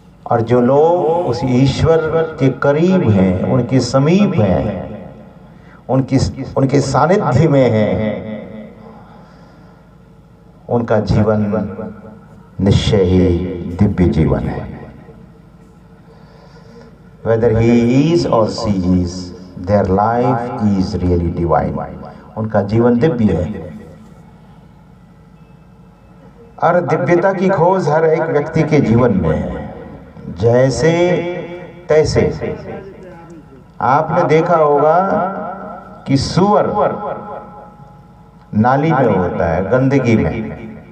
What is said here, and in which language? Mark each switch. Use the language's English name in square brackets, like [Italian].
[Hindi] और जो लोग उस ईश्वर के करीब हैं, उनके समीप हैं, उनके सानिध्य में हैं, उनका जीवन निश्चय ही दिव्य जीवन है। [English] Whether he is or she is, their life is really divine. [Hindi] उनका जीवन दिव्य है। और दिव्यता की खोज हर एक व्यक्ति के जीवन में है। जैसे तैसे आपने देखा होगा कि सूअर नाली में होता है, गंदगी में।